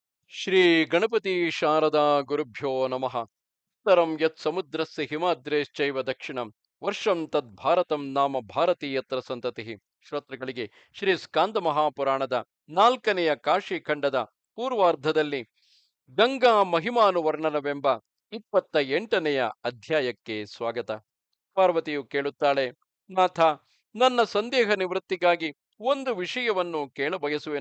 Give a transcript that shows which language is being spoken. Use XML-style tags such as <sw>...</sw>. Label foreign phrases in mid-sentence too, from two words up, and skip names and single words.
<sa>ಶ್ರೀ ಗಣಪತಿ ಶಾರದಾ ಗುರುಭ್ಯೋ ನಮಃ. ಉತ್ತರಂ ಯತ್ ಸಮುದ್ರಸ್ಯ ಹಿಮಾದ್ರೇಶ್ಚೈವ ದಕ್ಷಿಣಂ ವರ್ಷಂ ತದ್ ಭಾರತಂ ನಾಮ ಭಾರತೀಯತ್ರ ಸಂತತಿ.</sa> <kn>ಶ್ರೋತೃಗಳಿಗೆ ಶ್ರೀ ಸ್ಕಾಂದ ಮಹಾಪುರಾಣದ 4ನೆಯ ಕಾಶಿ ಖಂಡದ ಪೂರ್ವಾರ್ಧದಲ್ಲಿ ಗಂಗಾ ಮಹಿಮಾನುವರ್ಣನವೆಂಬ 28ನೆಯ ಅಧ್ಯಾಯಕ್ಕೆ ಸ್ವಾಗತ. ಪಾರ್ವತಿಯು ಕೇಳುತ್ತಾಳೆ, ನಾಥ, ನನ್ನ ಸಂದೇಹ ನಿವೃತ್ತಿಗಾಗಿ ಒಂದು ವಿಷಯವನ್ನು ಕೇಳಬಯಸುವೆನು.</kn>